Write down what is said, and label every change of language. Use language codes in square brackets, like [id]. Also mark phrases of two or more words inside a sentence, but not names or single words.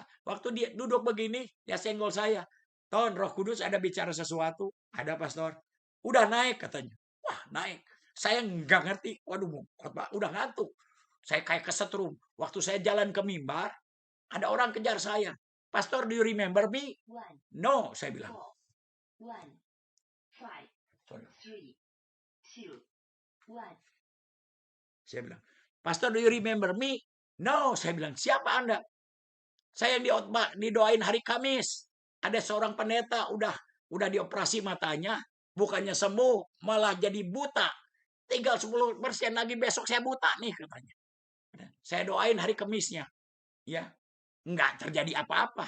[id] Waktu dia duduk begini, dia senggol saya. Ton, Roh Kudus ada bicara sesuatu. Ada pastor. Udah naik katanya. Wah, naik. Saya nggak ngerti. Waduh, udah ngantuk. Saya kayak kesetrum. Waktu saya jalan ke mimbar, ada orang kejar saya. [en] Pastor, do you remember me? No, [id] saya bilang. 1, 5, 4, 3, 2, 1. Saya bilang, [en] Pastor, do you remember me? No, [id] saya bilang, siapa Anda? Saya yang didoain hari Kamis. Ada seorang pendeta udah dioperasi matanya, bukannya sembuh, malah jadi buta. Tinggal 10% lagi besok saya buta nih katanya. Saya doain hari Kamisnya. Ya, nggak terjadi apa-apa.